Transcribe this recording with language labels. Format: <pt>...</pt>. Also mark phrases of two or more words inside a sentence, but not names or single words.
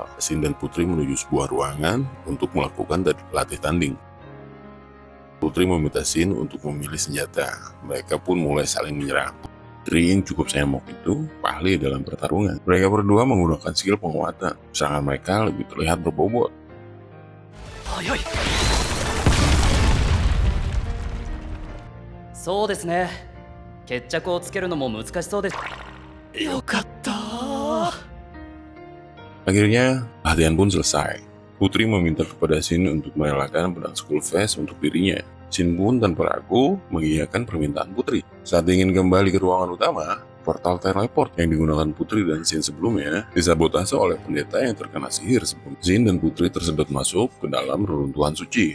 <id>Shin dan Putri menuju sebuah ruangan untuk melakukan latih tanding. Putri meminta Shin untuk memilih senjata. Mereka pun mulai saling menyerang. Putri yang cukup semok itu ahli dalam pertarungan. Mereka berdua menggunakan skill penguatan. Serangan mereka lebih terlihat berbobot.</id> <ja>早いそうですね。決着をつけるのも難しそうです。よかった</ja> <id>Akhirnya, latihan pun selesai. Putri meminta kepada Shin untuk merelakan pedang Skullface untuk dirinya. Shin pun tanpa ragu mengiyakan permintaan Putri. Saat ingin kembali ke ruangan utama, portal teleport yang digunakan Putri dan Shin sebelumnya disabotase oleh pendeta yang terkena sihir sebelum Shin dan Putri tersedot masuk ke dalam reruntuhan suci.</id>